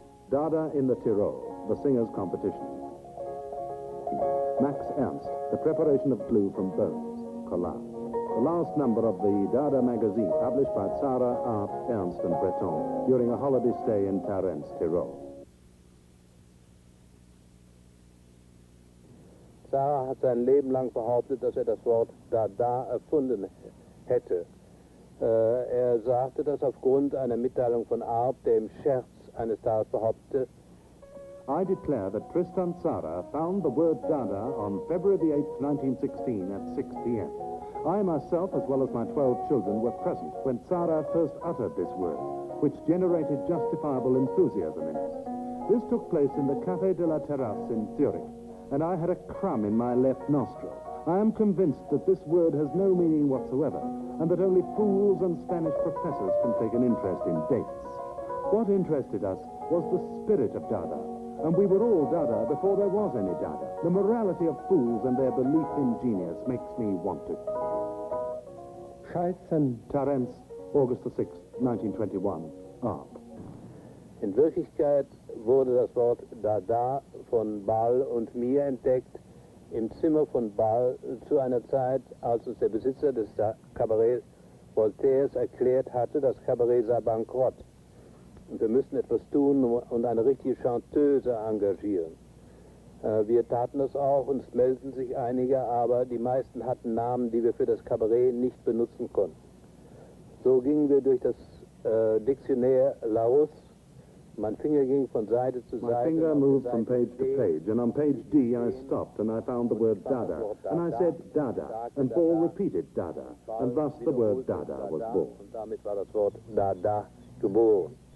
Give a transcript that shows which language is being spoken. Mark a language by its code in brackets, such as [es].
[en] Dada in the Tyrol, the singers' competition. Max Ernst, the preparation of glue from bones, collage. The last number of the Dada magazine, published by Sarah, Art, Ernst and Breton during a holiday stay in Tarens, Tyrol. [de] Sarah hat sein Leben lang behauptet, dass das Wort Dada erfunden hätte. Er sagte das aufgrund einer Mitteilung von Arp, der im Scherz eines Tages behauptete, [en] I declare that Tristan Tzara found the word Dada on February the 8th, 1916 at 6 p.m. I myself, as well as my 12 children, were present when Tzara first uttered this word, which generated justifiable enthusiasm in us. This took place in the Café de la Terrasse in Zurich, and I had a crumb in my left nostril. I am convinced that this word has no meaning whatsoever, and that only fools and Spanish professors can take an interest in dates. What interested us was the spirit of Dada, and we were all Dada before there was any Dada. The morality of fools and their belief in genius makes me want to. [de] Scheißen. [en] Tarens, August the 6th, 1921, Arp. [de] in Wirklichkeit wurde das Wort Dada von Ball und mir entdeckt im Zimmer von Ball zu einer Zeit, als uns der Besitzer des Kabarett Voltaires erklärt hatte, das Kabarett sei bankrott. Und wir müssten etwas tun und eine richtige Chanteuse engagieren. Wir taten das auch, uns meldeten sich einige, aber die meisten hatten Namen, die wir für das Kabarett nicht benutzen konnten. So gingen wir durch das Dictionnaire Larousse. Mein Finger ging von Seite zu Seite. [en] My finger moved from page to page, and on page D I stopped and I found the word Dada. And I said Dada, and Ball repeated Dada, and thus the word Dada was born. [de] Und damit war das Wort Dada geboren.